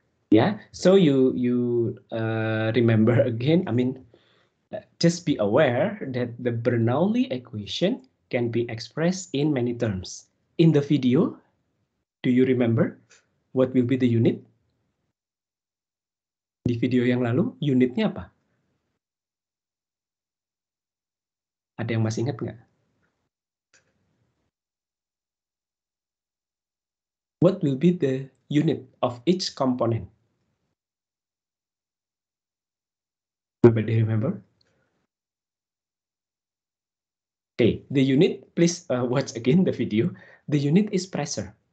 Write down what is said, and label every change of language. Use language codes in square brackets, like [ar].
[en] Yeah, so you remember again, I mean, just be aware that the Bernoulli equation can be expressed in many terms. In the video, do you remember what will be the unit? [id] Di video yang lalu, unitnya apa? Ada yang masih ingat nggak? [en] What will be the unit of each component? Nobody remember? Okay, the unit, please watch again the video. The unit is pressure.